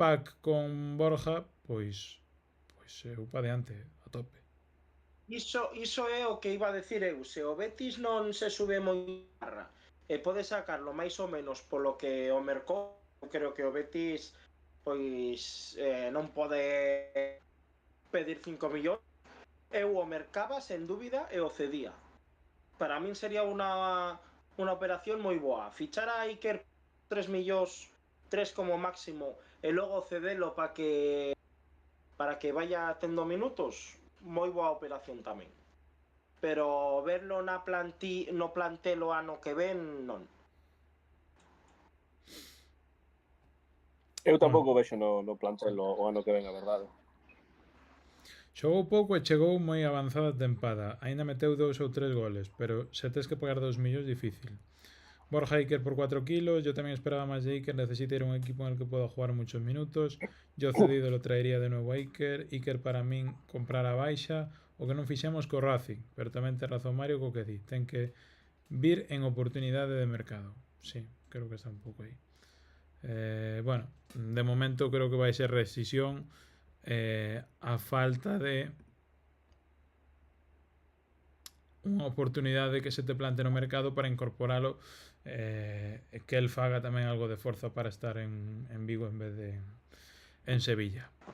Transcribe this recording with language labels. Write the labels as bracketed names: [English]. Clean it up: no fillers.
[Galician] pack con Borja, pois eu pa diante, a tope. Iso é o que iba a decir eu. Se o Betis non se sube moi barra e pode sacarlo máis ou menos polo que o mercou, creo que o Betis pois non pode pedir 5 millóns. Eu o mercaba sen dúbida e o cedía. Para min sería unha operación moi boa. Fichar a Iker 3 millóns, 3 como máximo, e logo cedelo para que vaya tendo minutos, moi boa operación tamén. Pero verlo no plantelo ano que ven, non. Eu tampouco vexo no plantel o ano que ven, a verdade. Xogou pouco e chegou moi avanzada a tempada. Aínda meteu 2 ou 3 goles, pero se tes que pagar 2 millóns, difícil. [Spanish] Borja Iker por 4 kilos, yo también esperaba más de Iker, necesita ir a un equipo en el que pueda jugar muchos minutos. Yo cedido lo traería de nuevo a Iker. [Galician] Iker para min comprar a baixa, o que non fixemos co Racing, pero tamén ten razón Mario co que di, ten que vir en oportunidade de mercado. Sí, creo que está un pouco aí. Bueno, de momento creo que vai ser rescisión a falta de unha oportunidade que se te plante no mercado para incorporalo, que el faga tamén algo de forza para estar en Vigo en vez de en Sevilla.